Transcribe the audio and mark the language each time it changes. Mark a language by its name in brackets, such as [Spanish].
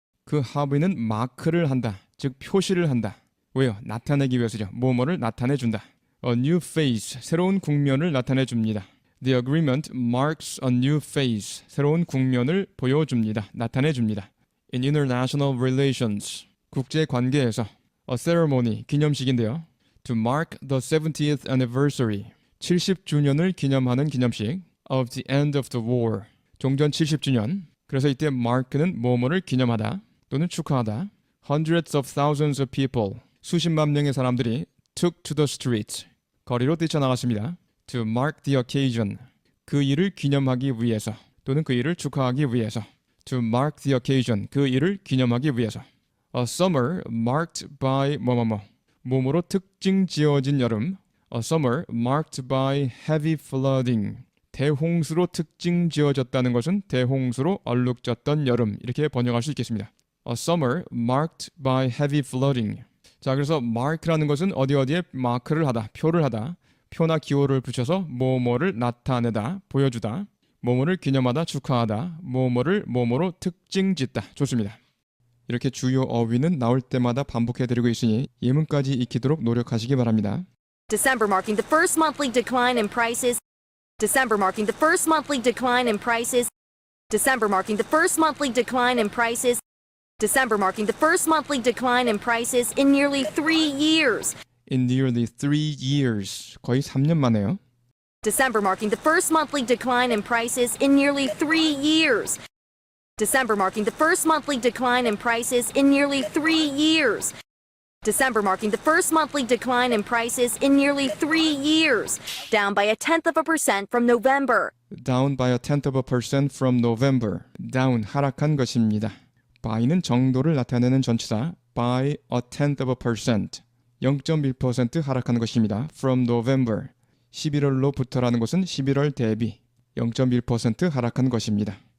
[Korean] 그 합의는 마크를 한다. 즉 표시를 한다. 왜요? 나타내기 위해서죠. 뭐뭐를 나타내준다. [English] A new phase. [Korean] 새로운 국면을 나타내줍니다. [English] The agreement marks a new phase. [Korean] 새로운 국면을 보여줍니다. 나타내줍니다. [English] In international relations. [Korean] 국제관계에서 [English] A ceremony. [Korean] 기념식인데요. [English] To mark the 70th anniversary. [Korean] 70주년을 기념하는 기념식. [English] Of the end of the war. [Korean] 종전 70주년. 그래서 이때 mark는 뭐뭐를 기념하다 또는 축하하다. [English] Hundreds of thousands of people. [Korean] 수십만 명의 사람들이 [English] took to the streets. [Korean] 거리로 뛰쳐나갔습니다. [English] To mark the occasion. [Korean] 그 일을 기념하기 위해서 또는 그 일을 축하하기 위해서. [English] To mark the occasion. [Korean] 그 일을 기념하기 위해서. [English] A summer marked by [Korean] 뭐뭐뭐. 몸으로 특징 지어진 여름. [English] A summer marked by heavy flooding. [Korean] 대홍수로 특징 지어졌다는 것은 대홍수로 얼룩졌던 여름. 이렇게 번역할 수 있겠습니다. A summer marked by heavy flooding. 자, 그래서 mark라는 것은 어디에 마크를 하다, 표를 하다, 표나 기호를 붙여서 뭐뭐를 나타내다, 보여주다, 뭐뭐를 기념하다, 축하하다, 뭐뭐를 뭐뭐로 특징짓다. 좋습니다. 이렇게 주요 어휘는 나올 때마다 반복해드리고 있으니 예문까지 익히도록 노력하시기 바랍니다. [English] December marking the first monthly decline in prices. December marking the first monthly decline in prices. December marking the first monthly decline in prices. December marking the first monthly decline in prices in nearly 3 years. In nearly 3 years. [Korean] 거의 3년 만에요. [English] December marking the first monthly decline in prices in nearly 3 years. December marking the first monthly decline in prices in nearly 3 years. December marking the first monthly decline in prices in nearly 3 years, down by 0.1% from November. Down by 0.1% from November. [Korean] Down, 하락한 것입니다. by는 정도를 나타내는 전치사 by 0.1%. 0.1% 하락한 것입니다. [English] From November. [Korean] 11월로부터라는 것은 11월 대비 0.1% 하락한 것입니다.